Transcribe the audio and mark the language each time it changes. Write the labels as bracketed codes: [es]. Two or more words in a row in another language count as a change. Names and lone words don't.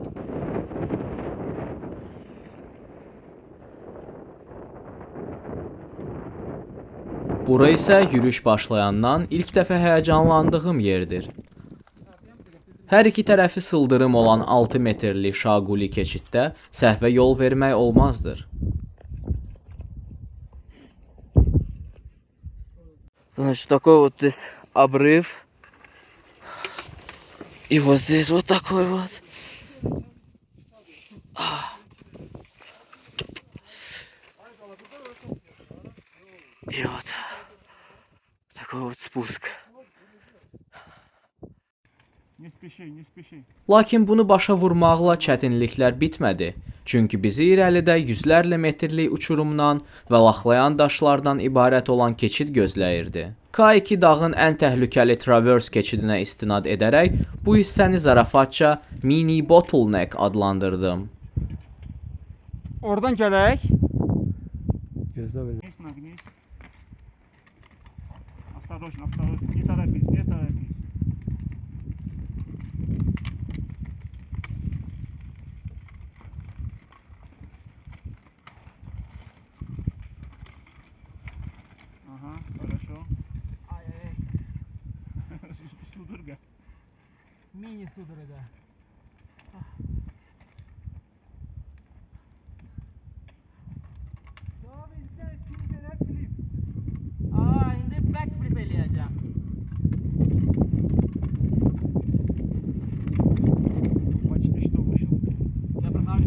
[az] Bura isə yürüyüş başlayandan ilk dəfə həyəcanlandığım yerdir. Hər iki tərəfi sıldırım olan 6 metrlik Şaquli keçiddə səhvə yol vermək olmazdır. [ru] Значит, такой вот здесь обрыв. И вот здесь вот такой вот. И вот такой вот спуск. Не spişi. [az] Lakin bunu başa vurmaqla çətinliklər bitmədi. Çünki bizi irəlidə yüzlərlə metrlik uçurumdan və laxlayan daşlardan ibarət olan keçid gözləyirdi. K2 dağın ən təhlükəli Traverse keçidinə istinad edərək bu hissəni zarafatca [en] mini bottleneck [az] adlandırdım. Oradan gələk. Gözlə belə. [ru] Вниз. Осторожно. Не торопись. Ага, хорошо. Ay. Судорога. Mini судорога. [az] İndi backflip eləyəcəm. [ru] Почти что вышел. Ya